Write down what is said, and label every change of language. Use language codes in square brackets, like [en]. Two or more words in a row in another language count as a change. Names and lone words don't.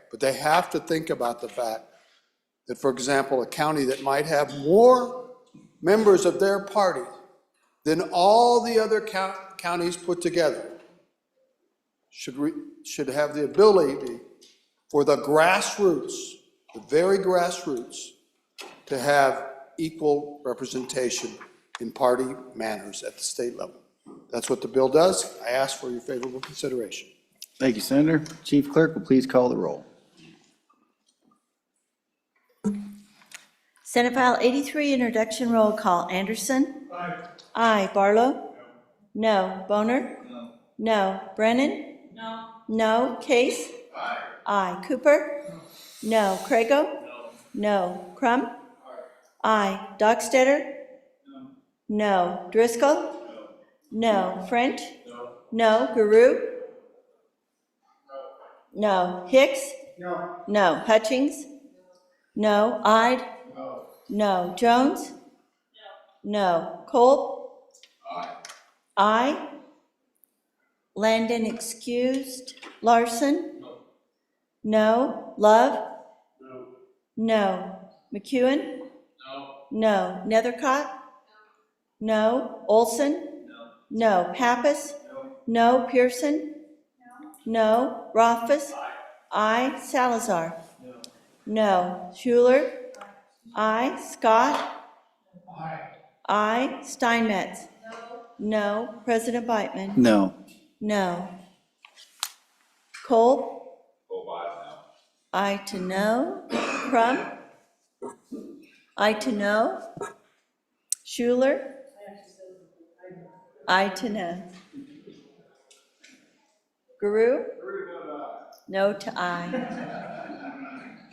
[en] But they have to think about the fact that, for example, a county that might have more members of their party than all the other counties put together should have the ability for the grassroots, the very grassroots, to have equal representation in party manners at the state level. That's what the bill does. I ask for your favorable consideration. Thank you, Senator. Chief Clerk will please call the roll. Senate File 83, introduction roll call. Anderson? Aye. Aye. Barlow? No. Boner? No. No. Brennan? No. No. Case? Aye. Aye. Cooper? No. Crago? No. No. Crum? Aye. Dockstetter? No. No. Driscoll? No. No. French? No. No. Guru? No. Hicks? No. No. Hutchings? No. Ide? No. No. Jones? No. Kolb? Aye. Aye. Landon excused. Larson? No. No. Love? No. No. McEwen? No. No. Nethercott? No. Olson? No. No. Pappas? No. No. Pearson? No. Rothfuss? Aye. Salazar? No. No. Schuler? Aye. Scott? Aye. Aye. Steinmetz? No. No. President Beitman? No. No. Kolb? Aye now. Aye to no. Crum? Aye to no. Schuler? Aye to no. Guru? No to aye.